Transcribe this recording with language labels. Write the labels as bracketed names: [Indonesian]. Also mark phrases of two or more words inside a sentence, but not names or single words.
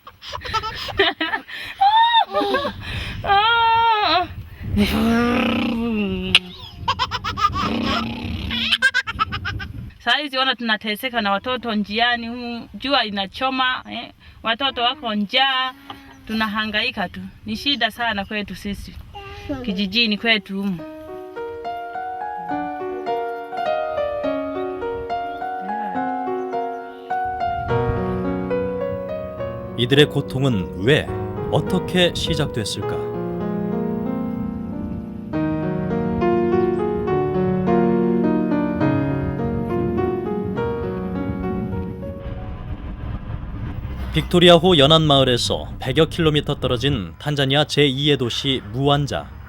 [Swahili] Saizi ona tunateseka na watoto njiani, jua inachoma, watoto wako njaa, tunahangaika tu. Ni shida sana kwetu sisi kijijini kwetu humu. [Korean] 이들의 고통은 왜, 어떻게 시작됐을까? 빅토리아호 연안마을에서 100여 킬로미터 떨어진 탄자니아 제2의 도시 무완자.